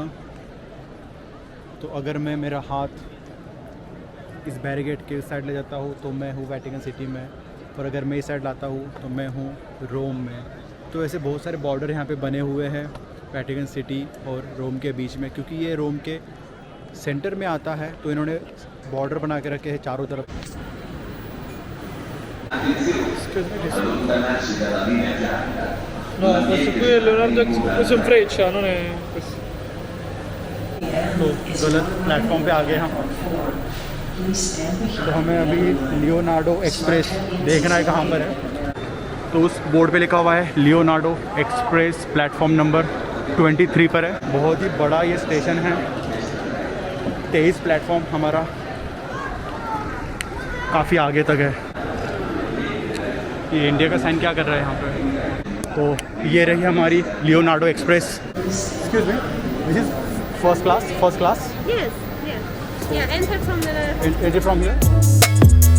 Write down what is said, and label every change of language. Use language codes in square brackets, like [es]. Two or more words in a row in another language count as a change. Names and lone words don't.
[hi] तो अगर मैं मेरा हाथ इस बैरिकेड के साइड ले जाता हूँ तो मैं हूँ वेटिकन सिटी में, और अगर मैं इस साइड लाता हूँ तो मैं हूँ रोम में। तो ऐसे बहुत सारे बॉर्डर यहाँ पे बने हुए हैं वेटिकन सिटी और रोम के बीच में, क्योंकि ये रोम के सेंटर में आता है तो इन्होंने बॉर्डर बना के रखे हैं चारों तरफ। [it] No, questo qui è Leonardo, questo è un Freccia, non è questo. [hi] तो गलत प्लेटफॉर्म पे आ गए हम। तो हमें अभी लियोनार्डो एक्सप्रेस देखना है कहाँ पर है। तो उस बोर्ड पे लिखा हुआ है लियोनार्डो एक्सप्रेस प्लेटफॉर्म नंबर 23 पर है। बहुत ही बड़ा ये स्टेशन है, 23 प्लेटफॉर्म हमारा काफ़ी आगे तक है। ये इंडिया का साइन क्या कर रहा है यहाँ पे। तो ये रही हमारी लियोनार्डो एक्सप्रेस। [en] Excuse me, this is first class? Yes, yes. Yeah, enter from the Entry from here.